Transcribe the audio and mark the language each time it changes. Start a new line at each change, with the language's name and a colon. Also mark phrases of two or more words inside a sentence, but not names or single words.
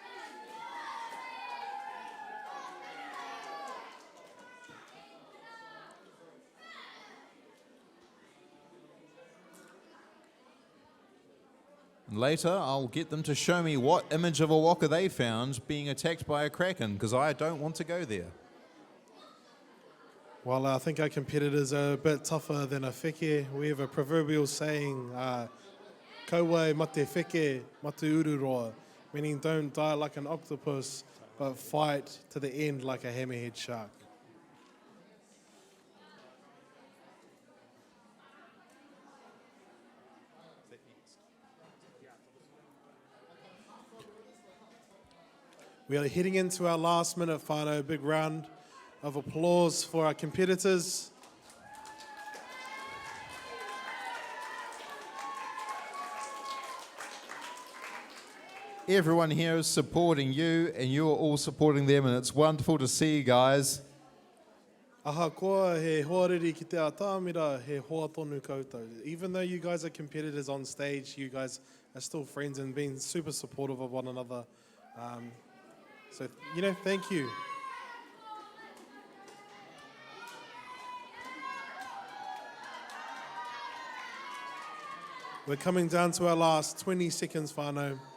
English: Later, I'll get them to show me what image of a waka they found being attacked by a kraken, because I don't want to go there. Well, I think our competitors are a bit tougher than a wheke. We have a proverbial saying,
Māori: kauai mate wheke, mate ururoa,
English: meaning don't die like an octopus, but fight to the end like a hammerhead shark. We are heading into our last minute whānau. Big round of applause for our competitors. Everyone here is supporting you, and you're all supporting them, and it's wonderful to see you guys.
Māori: Aha koa he hoariri ki te atamira, he hoa tonu koutou.
English: Even though you guys are competitors on stage, you guys are still friends and being super supportive of one another. So, thank you. We're coming down to our last 20 seconds, whānau.